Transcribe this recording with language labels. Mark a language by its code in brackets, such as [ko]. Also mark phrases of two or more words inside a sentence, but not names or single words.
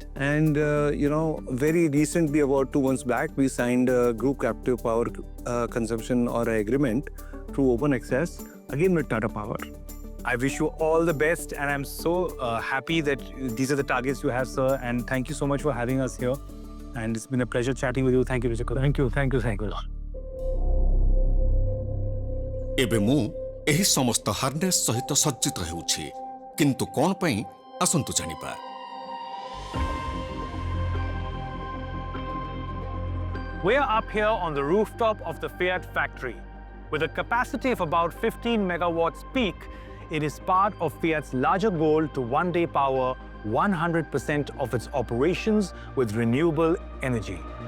[en] And, very recently, about 2 months back, we signed a group captive power consumption or agreement through open access, again with Tata Power. I wish you all the best, and I'm so happy that these are the targets you have, sir. And thank you so much for having us here. And it's been a pleasure chatting with you. Thank you, Mr. Khatri. Thank you. [or] ଏବେ ମୁଁ ଏହି ସମସ୍ତ ହାର୍ନେସ୍ ସହିତ ସଜ୍ଜିତ ହେଉଛି, କିନ୍ତୁ କ'ଣ ପାଇଁ ଆସନ୍ତୁ ଜାଣିବା। [en] We're up here on the rooftop of the Fiat factory. With a capacity of about 15 megawatts peak, it is part of Fiat's larger goal to one day power 100% of its operations with renewable energy.